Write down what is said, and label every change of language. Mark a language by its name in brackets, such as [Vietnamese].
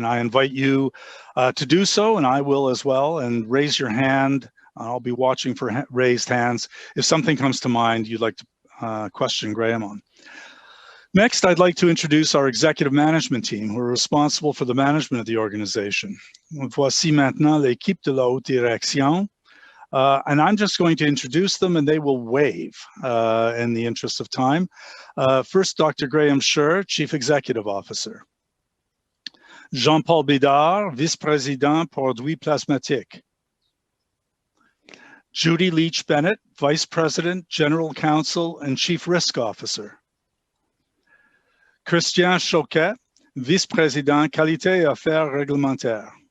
[English] And I invite you to do so, and I will as well, and raise your hand. I'll be watching for raised hands if something comes to mind you'd like to question Graham on. Next, I'd like to introduce our executive management team who are responsible for the management of the organization. [French] Voici maintenant l'équipe de la haute direction. [English] And I'm just going to introduce them and they will wave in the interest of time. First, Dr. Graham Scher, Chief Executive Officer. [French] Jean-Paul Bédard, Vice-Président Produits Plasmatiques. [English] Judy Leach Bennett, Vice President, General Counsel, and Chief Risk Officer. [French] Christian Choquet, Vice-Président Qualité et Affaires Réglementaires.